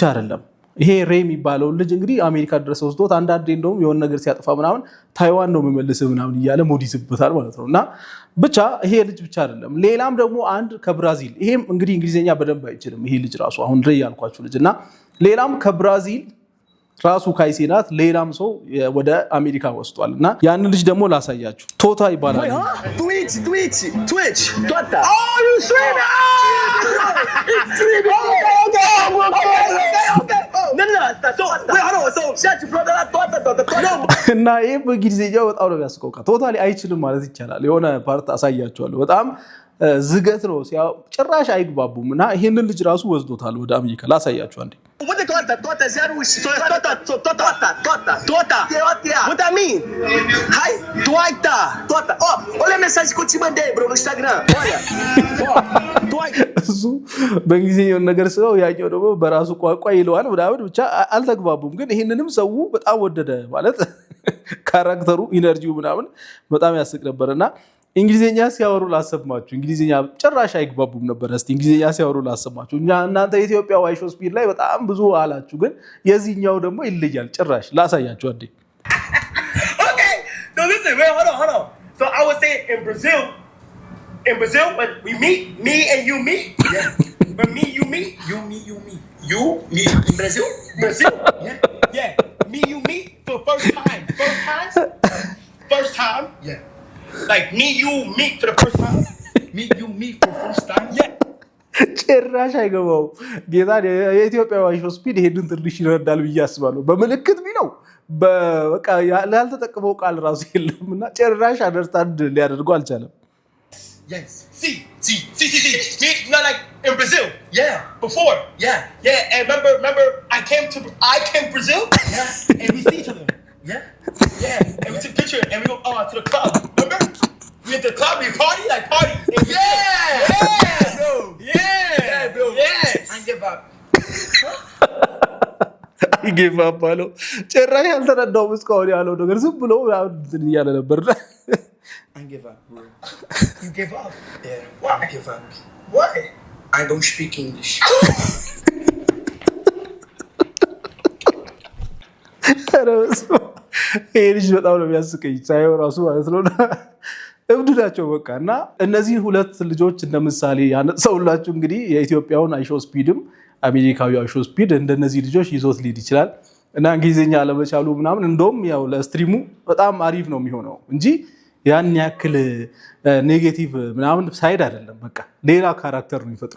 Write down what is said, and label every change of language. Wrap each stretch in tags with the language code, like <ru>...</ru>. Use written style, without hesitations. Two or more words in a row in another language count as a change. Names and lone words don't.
<am>አይደለም። ይሄ ሬ የሚባለው ልጅ እንግዲህ አሜሪካ ድረስ ወስዶት አንዳንዴ እንደውም የሆነ ነገር ሲያጠፋ ምናምን ታይዋን ነው የሚመልስ ምናምን እያለ ሞድ ይዝበታል ማለት ነውና ብቻ ይሄ ልጅ ብቻ አይደለም። ሌላም ደግሞ አንድ ከብራዚል ይሄም እንግዲህ እንግሊዝኛ በደንብ አይችልም ይሄ ልጅ ራሱ አሁን ሬ ያልኳችሁ ልጅና ሌላም ከብራዚል ራሱ ካይሴናት ሌላም ሰው ወደ አሜሪካ ወስጧል እና ያን ልጅ ደግሞ ላሳያችሁ። ቶታ ይባላል።</am> <en>Twitch Tota. Oh, you streaming? It's streaming. Okay. No. So wait, hold on. So shut your brother. Tota.</en> <am>እና ይሄ በእንግሊዝኛው በጣም ነው የሚያስቆቃ። ቶታሊ አይችልም ማለት ይቻላል። የሆነ ፓርት አሳያችኋለሁ። በጣም ዝገት ነው ጭራሽ አይግባቡም እና ይሄንን ልጅ ራሱ ወስዶታል ወደ አሜሪካ። ላሳያችሁ አንዴ።</am> <en>What the Tota? Zero. Tota. What that mean? Hi. Tota.</en> <pt>Oh, olha a mensagem que eu te mandei, bro, no Instagram. Olha.</pt> <am>እሱ በእንግሊዝኛው ነገር ስለው ያኛው ደግሞ በራሱ ቋንቋ ይለዋል ምናምን ብቻ አልተግባቡም። ግን ይሄንንም ሰው በጣም ወደደ ማለት ካራክተሩ ኢነርጂው ምናምን በጣም ያስቅ ነበርና እንግሊዝኛ ሲያወሩ ላሰማችሁ። እንግሊዝኛ ጭራሽ አይግባቡም ነበር። እስቲ እንግሊዝኛ ሲያወሩ ላሰማችሁ። እናንተ ኢትዮጵያ አይሾስፒድ ላይ በጣም ብዙ አላችሁ፣ ግን የዚህኛው ደግሞ ይለያል ጭራሽ። ላሳያችሁ አንዴ።</am> <en>Okay. So listen, wait, hold on. So I would say in Brazil, when we meet, me and you meet. Yeah. When me, you meet. You meet in Brazil. Yeah. Me, you meet for first time. Yeah. Like me, you meet for the first time. You meet for the first time. Yeah.</en> <am>ጭራሽ አይገባው ጌታ። የኢትዮጵያ አይሾስፒድ ይሄንን ትንሽ ይረዳል ብዬ አስባለሁ። በምልክት ቢለው በቃ ያልተጠቀመው ቃል ራሱ የለምና ጭራሽ አንደርስታንድ ሊያደርገው አልቻለም።</am> <en>Yes. See. Me, not like in Brazil. Yeah. Before. Yeah. And remember, I came to Brazil. Yeah. And we see each other. Yeah. And we took a picture and we go to the club. Remember? We went to the club. We party. And yeah, bro. Yes. I give up. I give up</en> <am>አለው። ጭራሽ ያልተረዳውም እስካሁን ያለው ነገር ዝም ብሎ እንትን እያለ ነበር።</am> <en>I give up, bro. You give up? Yeah. Why? I give up. Why? I don't speak English.</en> <am>ይሄ ልጅ በጣም ነው የሚያስቀኝ ሳይሆን ራሱ ማለት ነው። እብድ ናቸው በቃ። እና እነዚህ ሁለት ልጆች እንደ ምሳሌ ያነሳውላችሁ እንግዲህ የኢትዮጵያውን አይሾስፒድም አሜሪካዊ አይሾስፒድ እንደነዚህ ልጆች ይዞት ሊድ ይችላል እና እንግሊዝኛ አለመቻሉ ምናምን እንደውም ያው ለስትሪሙ በጣም አሪፍ ነው የሚሆነው እንጂ ያን ያክል ኔጌቲቭ ምናምን ሳይድ አይደለም። በቃ ሌላ ካራክተር ነው የሚፈጥረው</am>